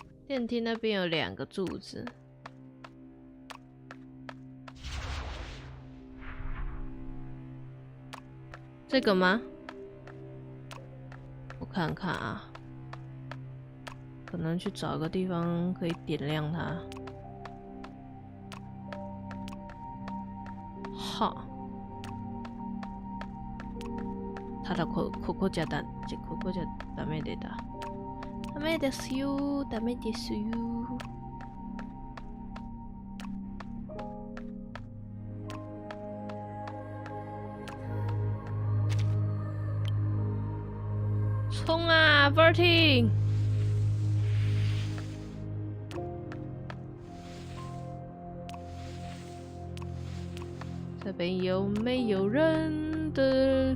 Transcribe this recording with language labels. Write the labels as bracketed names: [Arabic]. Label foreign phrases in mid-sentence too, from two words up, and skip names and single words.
[Chinese] 电梯那边有2个柱子。这个吗？我看看啊，可能去找个地方可以点亮它。 [Japanese] はあ。ただここじゃダメでだ。ダメですよ、ダメですよ。 [Chinese] 冲啊 ，Bertie！这边有没有人的？